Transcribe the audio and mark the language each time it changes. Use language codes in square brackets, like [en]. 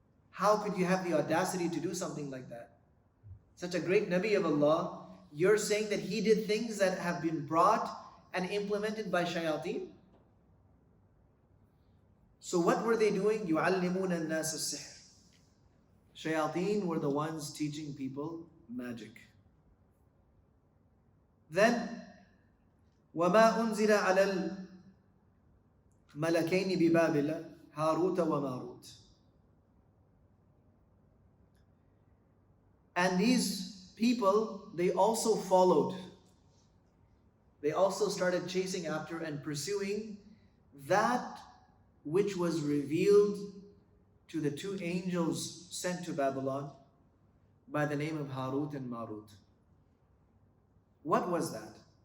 [en] How could you have the audacity to do something like that? Such a great Nabi of Allah, you're saying that he did things that have been brought and implemented by shayateen? So what were they doing? [ar] يُعَلِّمُونَ النَّاسَ السِّحْرِ. [en] Shayateen were the ones teaching people magic. Then, [ar] وَمَا أُنزِلَ عَلَى الْمَلَكَيْنِ بِبَابِلَ هَارُوتَ وَمَارُوتَ. [en] And these people, they also followed. They also started chasing after and pursuing that which was revealed to the two angels sent to Babylon by the name of Harut and Marut. What was that?